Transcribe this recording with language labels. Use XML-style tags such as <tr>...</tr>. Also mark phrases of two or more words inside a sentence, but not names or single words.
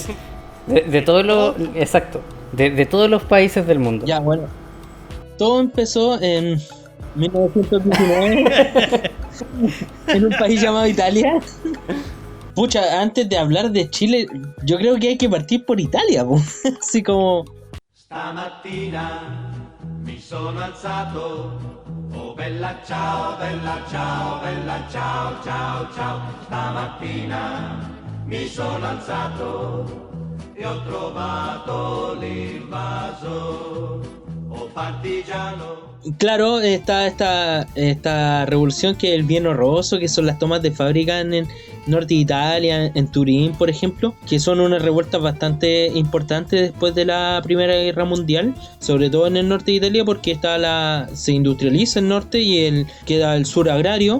<es>países, de todos los, exacto, de todos los países del mundo. Ya, bueno. Todo empezó en 1919 en un país llamado Italia. Pucha, antes de hablar de Chile, yo creo que hay que partir por Italia, po. Así como...</es> <it>Stamattina mi sono alzato. Oh bella ciao, bella ciao, bella ciao, ciao, ciao. Stamattina mi sono alzato e ho trovato l'invaso. Oh partigiano.</it> <es>Claro, está esta revolución que es el bien horroroso, que son las tomas de fábrica en el norte de Italia, en Turín, por ejemplo, que son unas revueltas bastante importantes después de la Primera Guerra Mundial, sobre todo en el norte de Italia, porque se industrializa el norte y queda el sur agrario.</es>